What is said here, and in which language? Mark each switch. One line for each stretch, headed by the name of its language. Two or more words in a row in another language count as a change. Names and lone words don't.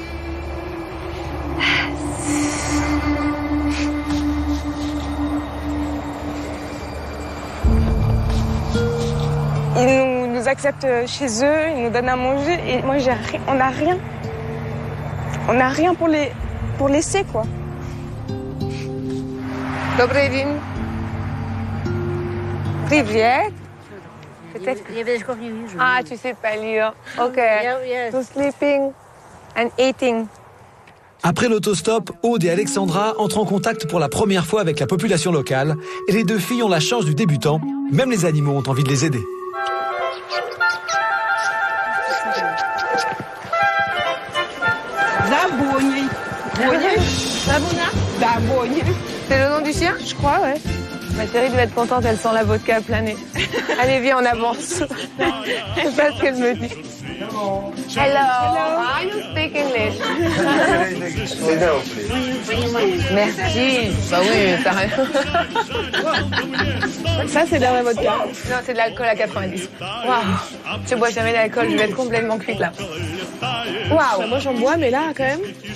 French: Ils nous acceptent chez eux, ils nous donnent à manger et moi on n'a rien. On n'a rien pour laisser, quoi.
Russian: Добрый день. Привет.
French: Ah, tu sais pas lire. Ok.
English: So sleeping and eating.
French: Après l'autostop, Aude et Alexandra entrent en contact pour la première fois avec la population locale et les 2 filles ont la chance du débutant. Même les animaux ont envie de les aider. Забони. Забони. C'est le nom du chien? Je crois, ouais. Ma chérie devait être contente, elle sent la vodka planer. Allez, viens, on avance. C'est pas ce qu'elle me dit.
English: Hello. How you speak English?
French: Merci. Bah oui, t'as raison. Ça, c'est de la vodka. Non, c'est de l'alcool à 90. Waouh. Je bois jamais d'alcool, je vais être complètement cuite là. Waouh. Moi, j'en bois, mais là, quand même.